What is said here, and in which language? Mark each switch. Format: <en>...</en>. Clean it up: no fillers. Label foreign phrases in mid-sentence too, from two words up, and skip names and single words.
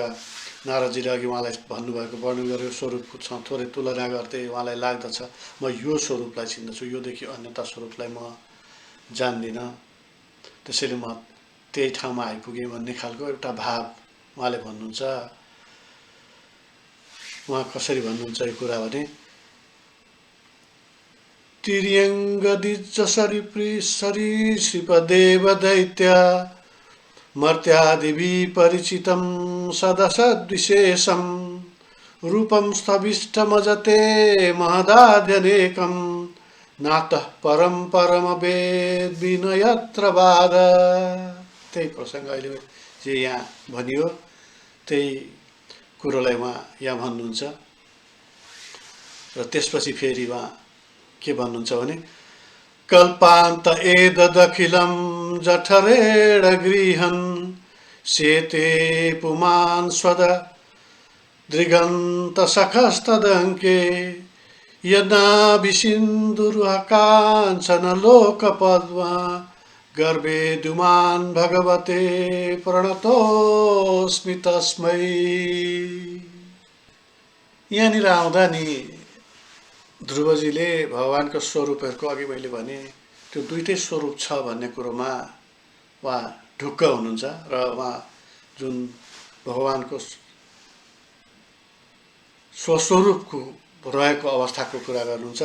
<ne>नारदजीले अघि उहाँलाई भन्नुभएको वर्णन गरेको स्वरूपसँग थोरै तुलना गर्दै उहाँलाई लाग्दछ म यो स्वरूपलाई चिन्दछु, योदेखि अन्यता स्वरूपलाई म जान्दिनँ। त्यसैले म त्यही ठाउँमा आइपुगेँ भन्ने खालको एउटा भाव उहाँले भन्नुहुन्छ। उहाँ कसरी भन्नुहुन्छ यो कुरा भने,</ne> <sa>तिर्यङ्गदिज सरीसृप देव दैत्य मर्त्यादिभिः परिचितं सदसद्विशेषं रूपं स्थविष्टमजते महदाद्यनेकं नातः परं परमवेद विनयत्र बाध।</sa> <ne>त्यही प्रसङ्ग अहिले जे यहाँ भनियो त्यही कुरोलाई उहाँ यहाँ भन्नुहुन्छ। र त्यसपछि फेरि उहाँ के भन्नुहुन्छ भने,</ne> <sa>कल्पान्त एतदखिलं जठरेण गृहन् शेते पुमान् स्वद दृगन्तसखस्तदङ्के यज्ञाभिसिन्धुरुहकाञ्चनलोकपद्मा गर्भे दुमान् भगवते प्रणतोऽस्मि तस्मै।</sa> <ne>यहाँनिर आउँदा नि ध्रुवजीले भगवानको स्वरूपहरूको अघि मैले भने त्यो दुईटै स्वरूप छ भन्ने कुरोमा उहाँ ढुक्क हुनुहुन्छ। र उहाँ जुन भगवानको स्वस्वरूपको रहेको अवस्थाको कुरा गर्नुहुन्छ।</ne>